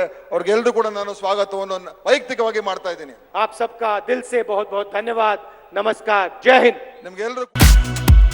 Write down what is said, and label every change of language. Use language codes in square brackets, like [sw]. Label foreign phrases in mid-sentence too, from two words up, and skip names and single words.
[kn] ಅವ್ರಿಗೆಲ್ಲರೂ ಕೂಡ ನಾನು ಸ್ವಾಗತವನ್ನು ವೈಯಕ್ತಿಕವಾಗಿ ಮಾಡ್ತಾ ಇದ್ದೀನಿ. [hi] आप सबका दिल से बहुत बहुत धन्यवाद. नमस्कार. जय हिंद. [kn] ನಿಮ್ಗೆಲ್ಲರೂ